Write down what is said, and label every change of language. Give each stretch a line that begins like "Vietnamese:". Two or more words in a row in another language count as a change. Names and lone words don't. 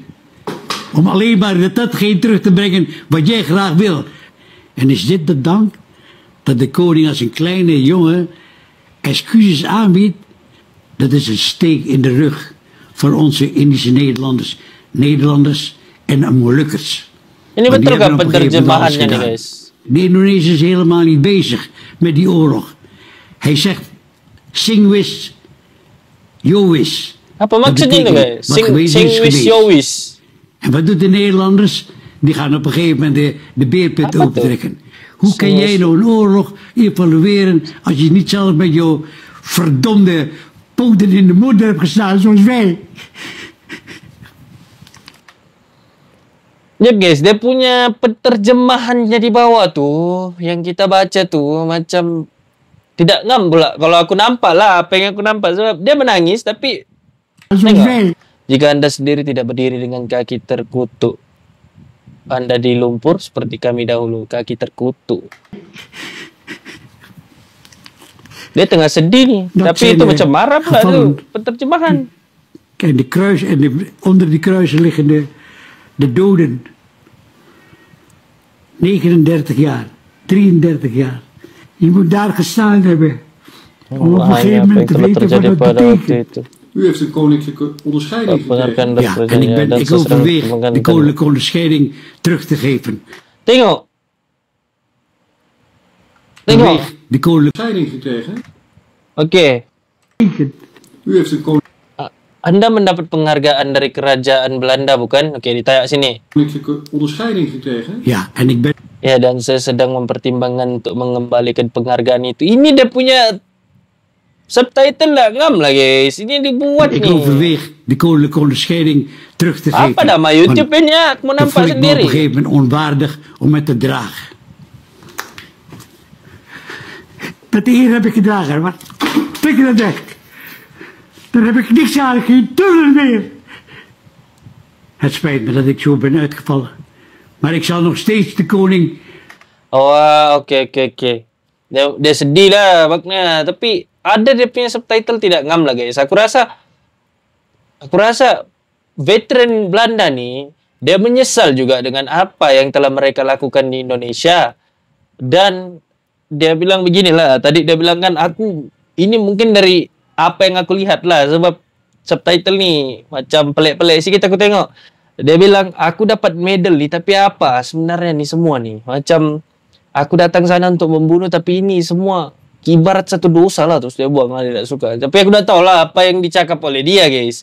Dutch: Om alleen maar datgene terug te brengen wat jij graag wil. En is dit de dank dat de koning als een kleine jongen excuses aanbiedt? Dat is een steek in de rug voor onze Indische Nederlanders en Molukkers.
Malay: Ini betul kan penerjemahannya nih, guys?
Dutch: De Indonesiërs is helemaal niet bezig met die oorlog. Hij zegt,
Javanese: sing-wis, yo-wis.
Malay: Apa maksudnya itu, guys?
Javanese: Sing-wis, yo-wis.
Dutch: En wat doet de Nederlanders? Die gaan op een gegeven moment de beerput opentrekken. Hoe kan jij nou een oorlog evalueren als je niet zelf met jouw verdomde poten in de moeder hebt gestaan zoals wij?
Malay: Ya guys, dia punya penerjemahannya di bawah tuh, yang kita baca tuh macam tidak ngam pula. Kalau aku nampak lah apa yang aku nampak, sebab dia menangis tapi tengok.
Indonesian: Jika Anda sendiri tidak berdiri dengan kaki terkutuk, Anda di lumpur seperti kami dahulu, kaki terkutuk.
Malay: Dia tengah sedih nih, tapi itu macam marah pula tuh penerjemahan.
Dutch: Kijk, de kruis en onder die kruisen liggen de doden. 39 jaar, 33 jaar. Je moet daar gestaan hebben. Om op een gegeven moment te weten wat dat betekent. U heeft een koninklijke onderscheiding gekregen. Ja, en ik overweeg de koninklijke onderscheiding terug te geven.
Malay: Tengok. Tengok.
Dutch: De koninklijke onderscheiding gekregen.
Malay: Oke.
Dutch: U heeft een koninklijke.
Indonesian: Anda mendapat penghargaan dari kerajaan Belanda, bukan?
Malay: Oke, ditayak sini.
Dutch: Koninklijke onderscheiding gekregen. Ja, en ik ben.
Indonesian: Ya, dan saya sedang mempertimbangkan untuk mengembalikan penghargaan itu.
Malay: Ini dia punya subtitle lah, ngam lah guys. Ini dibuat nih.
Dutch: Ik overweeg de koninklijke onderscheiding terug te geven.
Malay: Apa nama YouTube ini ya? Aku mau nampak sendiri.
Dutch: Op een gegeven moment onwaardig om het te dragen. Dat eer heb ik gedragen, maar tik dat weg. Dan heb ik niks aan, geen tunnel meer. Het spijt me dat ik zo ben uitgevallen. Maar ik zal nog steeds de koning...
Malay: Oh, oke. Dia sedih lah maknya. Tapi ada dia punya subtitle tidak ngam lah guys. Aku rasa veteran Belanda nih, dia menyesal juga dengan apa yang telah mereka lakukan di Indonesia. Dan dia bilang beginilah. Tadi dia bilang kan, aku ini mungkin dari apa yang aku lihat lah, sebab subtitle nih macam pelik-pelik sikit aku tengok. Dia bilang, aku dapat medal nih, tapi apa sebenarnya nih semua nih? Macam aku datang sana untuk membunuh, tapi ini semua ibarat satu dosa lah. Terus dia buang lah, dia tak suka. Tapi aku udah tahu lah apa yang dicakap oleh dia guys.